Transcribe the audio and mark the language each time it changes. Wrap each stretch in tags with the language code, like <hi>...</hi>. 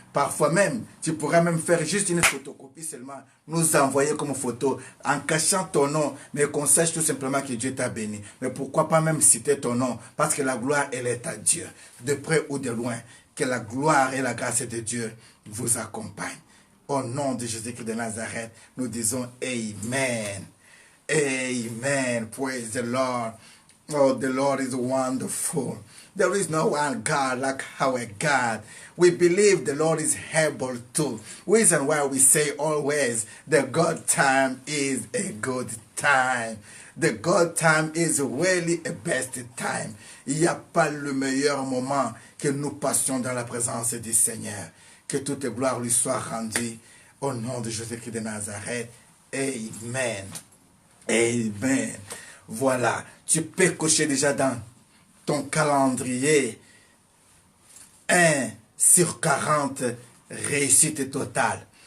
<fr>Parfois même, tu pourras même faire juste une photocopie seulement, nous envoyer comme photo en cachant ton nom, mais qu'on sache tout simplement que Dieu t'a béni. Mais pourquoi pas même citer ton nom? Parce que la gloire, elle est à Dieu. De près ou de loin, que la gloire et la grâce de Dieu vous accompagnent. Au nom de Jésus-Christ de Nazareth, nous disons Amen.</fr> <en>Amen. Praise the Lord. Oh, the Lord is wonderful. There is no one God like our God. We believe the Lord is able to. Reason why we say always, the God time is a good time. The God time is really a best time.</en> <fr>Il n'y a pas le meilleur moment que nous passions dans la présence du Seigneur. Que toute gloire lui soit rendue au nom de Jésus-Christ de Nazareth. Amen. Amen. Voilà, tu peux cocher déjà dans ton calendrier 1 sur 40 réussite totale.</fr>